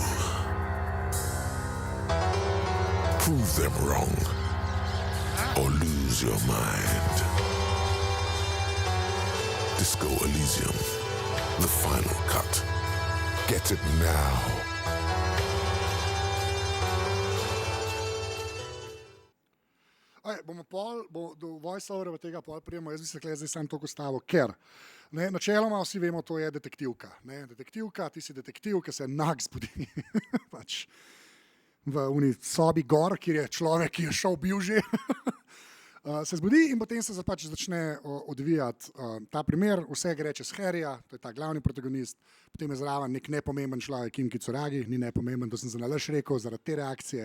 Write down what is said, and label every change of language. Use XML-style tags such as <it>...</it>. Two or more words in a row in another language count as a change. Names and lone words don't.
<en>Prove them wrong or lose your mind. Disco Elysium, the final cut. Get it now.</en> <sl>Do voice-overa tega pol prijemo, jaz bi se zdaj sam to postavil, ker načeloma vsi vemo, to je detektivka. Detektivka, ti si detektiv, ki se enak zbudi pač v uni sobi gor, kjer je človek, ki je šel bil že, se zbudi in potem se pač začne odvijati ta primer, vse gre čez Harryja, to je ta glavni protagonist, potem je zraven nek nepomemben človek, Kim Kitsuragi, ni nepomemben, to sem se nalaž rekel, zaradi te reakcije.</sl>